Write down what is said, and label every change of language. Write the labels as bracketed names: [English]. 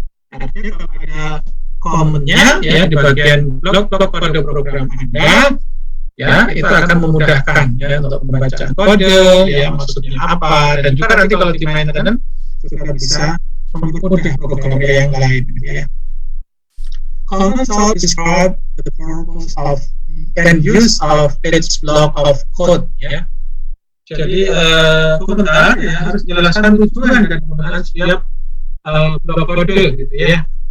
[Indonesian] Artinya kalau ada komennya, ya, di bagian blok-blok kode program Anda, ya, itu akan memudahkan, ya, untuk pembacaan kode, ya, maksudnya apa, dan juga nanti kalau di maintenance juga bisa mempermudah program yang lain, ya. [English] Comments also describe the purpose of and use of each block of code, ya. [Indonesian] Jadi komentar, ya, harus jelaskan tujuan dan penggunaan setiap blok kode, gitu, ya.